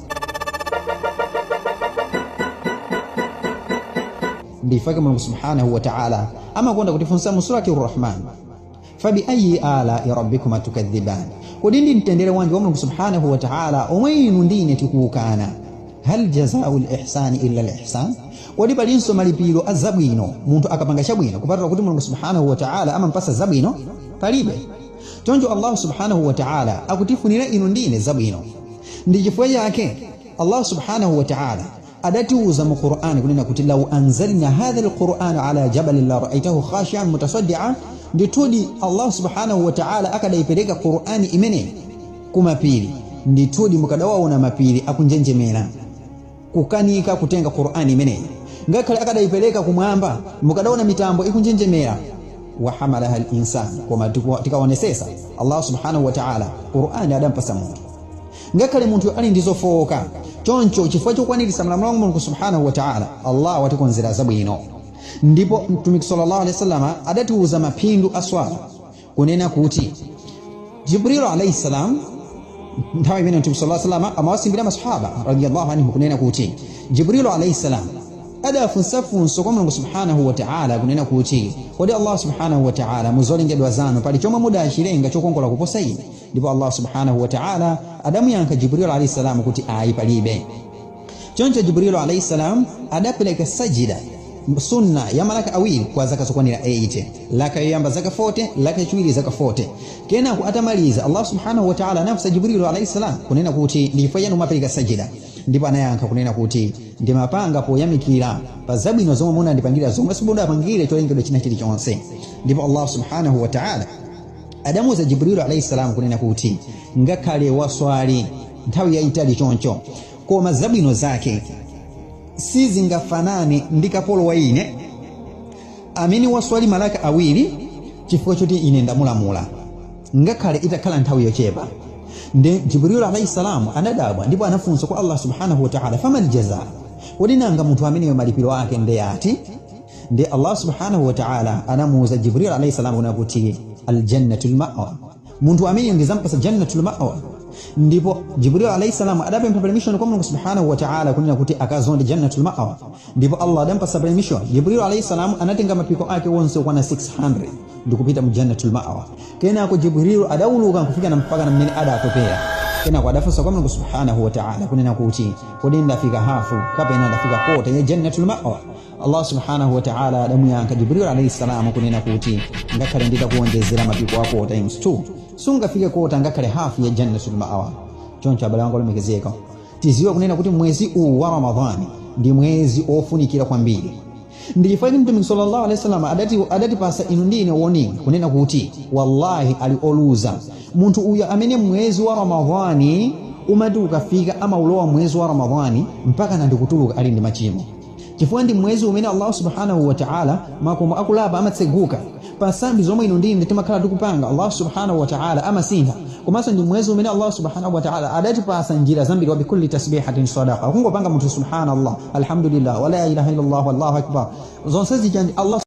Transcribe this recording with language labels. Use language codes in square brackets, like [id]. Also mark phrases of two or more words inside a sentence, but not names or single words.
[ny] Ndifake Mulungu [ar] سبحانه وتعالى [ny] amakonda kutifunsa mu surati ar-Rahman [ar] فبأي آلاء ربكما تكذبان, [ny] kodi ndi mtendere wanji wa Mulungu [ar] سبحانه وتعالى [ny] omwe inu ndine tikuukana. [ar] هل جزاء الإحسان إلا الإحسان, [ny] kodi palinso malipiro azabwino munthu akapanga chabwino kupatula kuti Mulungu [ar] سبحانه وتعالى [ny] amampasa zabwino? Palibe. Choncho Allah [ar] سبحانه وتعالى [ny] akutifunira inu ndine zabwino. Ndi chifukwa chake Allah [ar] سبحانه وتعالى [ny] adatiuza mu Qur'ani kunena kuti [ar] لو أنزلنا هذا القرآن على جبل لرأيته خاشعا متصدعا, [ny] nditudi Allah [ar] سبحانه وتعالى [ny] akadaipeleka Qur'ani imene kumapiri nditudi mukadawaona mapiri akunjenjemera kukanika kutenga Qur'ani imene. Ngakhale akadaipeleka kumwamba mukadaona mitambo ikunjenjemera [ar] وحملها الإنسان, [ny] koma tikaonesesa Allah [ar] سبحانه وتعالى [ny] Qur'ani adampasa munthu ngakhale munthu ali ndizofoka. Choncho chifukwa chokwanirisa malamulo a Mulungu [ar] سبحانه وتعالى [ny] Allah watikonzera zabwino. Ndipo mtumiki [ar] صلى الله عليه وسلم [ny] adatiuza mapindu aswala kunena kuti Jibril [ar] عليه السلام [ny] nthawi imene mtumiki [ar] صلى الله عليه وسلم [ny] amawasimbira masahaba [ar] رضي الله عنه [ny] kunena kuti Jibril [ar] عليه السلام [ny] adafunsafunso kwa Mulungu [ar] سبحانه وتعالى [ny] kunena kuti kodi Allah [ar] سبحانه وتعالى [ny] muzolengedwa zanu pali chomwe mudachilenga chokongola kuposa ine? Ndipo Allah [ar] سبحانه وتعالى [ny] adamuyankha Jibril [ar] عليه السلام [ny] kuti ayi palibe. Choncho Jibril [ar] عليه السلام [ny] adapeleka sajida sunna ya malaka awiri kwa zaka zokwanira 80, laka yoyamba zaka 40, laka yachiwiri zaka 40. Kenako atamaliza Allah [ar] سبحانه وتعالى [ny] anamsa Jibril [ar] عليه السلام [ny] kunena kuti ndifo yanu mapeleka sajida. Ndipo anayankha kunena kuti ndimapanga poyamikira pa zabwino zomwe munandipangira zomwe simudapangire cholengedwa china chilichonse. Ndipo Allah [ar] سبحانه وتعالى [ny] adamuza Jibril [ar] عليه السلام [ny] kunena kuti ngakhale waswali nthawi yayitali choncho koma zabwino zake sizingafanane ndi kapolo wa ine amene waswali malaka awiri chifukwa choti ine ndamulamula ngakhale itakhala nthawi yochepa. Ndi Jibril [ar] عليه السلام [ny] anadabwa ndipo anafunsa kwa Allah [ar] سبحانه وتعالى فما الجزاء, [ny] kodi nanga munthu amene malipiro ake ndeyati? Ndi Allah [ar] سبحانه وتعالى [ny] anamuuza Jibril [ar] عليه السلام [ny] kunena kuti [ar] الجنة المأوى, [ny] munthu amene ndizampasa [ar] جنة المأوى. [ny] Ndipo Jibril [ar] عليه السلام [ny] adapempha permission kwa Mulungu [ar] سبحانه وتعالى [ny] kunena kuti akazonde [ar] جنة المأوى. [ny] Ndipo Allah adampasa permission. Jibril [ar] عليه السلام [ny] anatenga mapiko ake wonse kwa 600 ndikupita mu [ar] جنة المأوى. [ny] Kenako Jibril adawuluka kufika na mpaka na mmene adatopera. Kenako adafunsa kwa Mulungu [ar] سبحانه وتعالى [ny] kunena kuti kodi ndafika hafu kapena ndafika kota ya [ar] جنة المأوى? [ny] Allah [ar] سبحانه وتعالى [ny] adamuyankha Jibril [ar] عليه السلام [ny] kunena kuti ngakhale nditakuonjezera mapiko ako times 2 sungafike kota ngakhale hafu ya [ar] جنة المأوى. [ny] Choncho abale wangu olemekezeka tiziwe kunena kuti mwezi huu wa Ramadhani ndi mwezi ofunikira kwambiri. Ndifanye Mtume [ar] صلى الله عليه وسلم [ny] adatipasa inu ndine warning kunena kuti wallahi alioluza munthu uya amene mwezi wa Ramadhani umati ukafika ama ulowa mwezi wa Ramadhani mpaka ndikutuluka ali ndi machimo. chifukwa ndi mwezi umene Allah [ar] سبحانه وتعالى [ny] makomo akulapa amatseguka pa sambi zomwe ino ndi timakhala tikupanga Allah [ar] سبحانه وتعالى [ny] amasintha komanso ndi mwezi umene Allah subhanahu wa ta'ala adatipasa njira zambiri [ar] وبكل تسبيحة صدقة [ny] kungopanga munthu [ar] سبحان الله الحمد لله ولا إله إلا الله والله أكبر [ny] zonse zija Allah